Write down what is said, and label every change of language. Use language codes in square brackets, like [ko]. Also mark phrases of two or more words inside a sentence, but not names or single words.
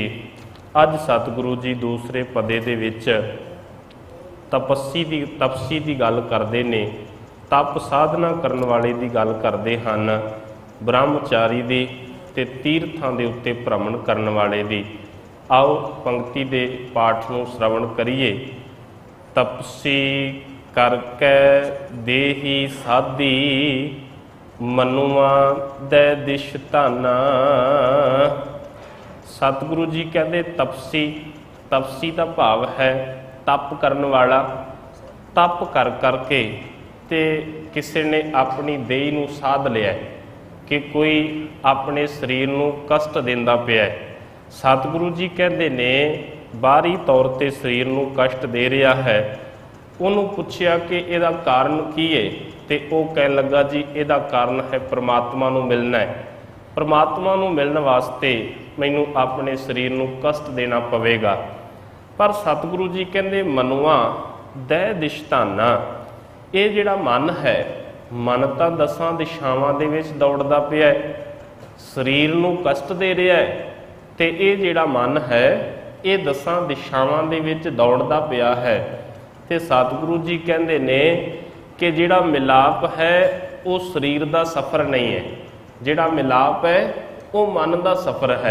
[pa] ਅੱਜ ਸਤਿਗੁਰੂ ਜੀ ਦੂਸਰੇ ਪਦੇ ਦੇ ਵਿੱਚ ਤਪਸੀ ਕੀ ਗੱਲ ਕਰਤੇ ਨੇ, ਤਪ ਸਾਧਨਾ ਕਰਨ ਵਾਲੇ ਕੀ ਗੱਲ ਕਰਤੇ ਹੈਂ, ਬ੍ਰਹਮਚਾਰੀ ਦੀ ਤੇ ਤੀਰਥਾਂ ਦੇ ਉੱਤੇ ਭ੍ਰਮਣ ਕਰਨ ਵਾਲੇ ਦੀ। ਆਓ ਪੰਕਤੀ ਦੇ ਪਾਠ ਨੂੰ ਸ੍ਰਵਣ ਕਰੀਏ। ਤਪਸੀ ਕਰਕੇ ਦੇਹੀ ਸਾਧੀ, ਮਨੂਆ ਦੈ ਦਿਸ਼ ਧਾਨਾ। ਸਤਿਗੁਰੂ ਜੀ ਕਹਤੇ ਤਪਸੀ, ਤਪਸੀ ਕਾ ਭਾਵ ਹੈ ਤਪ ਕਰਨ ਵਾਲਾ। ਤਪ ਕਰ ਕਰਕੇ ਤੇ ਕਿਸੀ ਨੇ ਅਪਨੀ ਦੇਹ ਨੂੰ ਸਾਧ ਲਿਆ ਕਿ ਕੋਈ ਅਪਨੇ ਸਰੀਰ ਨੂੰ ਕਸ਼ਟ ਦੇਂਦਾ ਪਿਆ। ਸਤਿਗੁਰੂ ਜੀ ਕਹਤੇ ਨੇ ਬਾਹਰੀ ਤੌਰ ਪਰ ਸਰੀਰ ਨੂੰ ਕਸ਼ਟ ਦੇ ਰਹਾ ਹੈ। ਉਨ੍ਹੋਂਨੇ ਪੁੱਛਿਆ ਕਿ ਇਹਦਾ ਕਾਰਣ ਕੀ ਹੈ, ਤੋ ਵਹ ਕਹ ਲੱਗਾ ਜੀ ਇਹਦਾ ਕਾਰਣ ਹੈ ਪਰਮਾਤਮਾ ਨੂੰ ਮਿਲਨਾ ਹੈ। ਪਰਮਾਤਮਾ ਨੂੰ ਮਿਲਣ ਵਾਸਤੇ ਮੈਨੂੰ ਅਪਨੇ ਸਰੀਰ ਨੂੰ ਕਸ਼ਟ ਦੇਣਾ ਪਵੇਗਾ। ਪਰ ਸਤਿਗੁਰੂ ਜੀ ਕਹਤੇ ਮਨੂਆ ਦੈ ਦਿਸ਼ ਧਾਨਾ। ਯੇ ਜਿਹੜਾ ਮਨ ਹੈ, ਮਨ ਤੋ 10 ਦਿਸ਼ਾਵਾਂ ਦੇ ਵਿੱਚ ਦੌੜਦਾ ਪਿਆ ਹੈ। ਸਰੀਰ ਨੂੰ ਕਸ਼ਟ ਦੇ ਰਿਹਾ ਹੈ ਤੇ ਇਹ ਜਿਹੜਾ ਮਨ ਹੈ ਇਹ ਦਸਾਂ ਦਿਸ਼ਾਵਾਂ ਦੇ ਵਿੱਚ ਦੌੜਦਾ ਪਿਆ ਹੈ। ਤੇ ਸਤਿਗੁਰੂ ਜੀ ਕਹਿੰਦੇ ਨੇ ਕਿ ਜਿਹੜਾ ਮਿਲਾਪ ਹੈ ਉਹ ਸਰੀਰ ਦਾ ਸਫ਼ਰ ਨਹੀਂ ਹੈ, ਜਿਹੜਾ ਮਿਲਾਪ ਹੈ ਉਹ ਮਨ ਦਾ ਸਫ਼ਰ ਹੈ।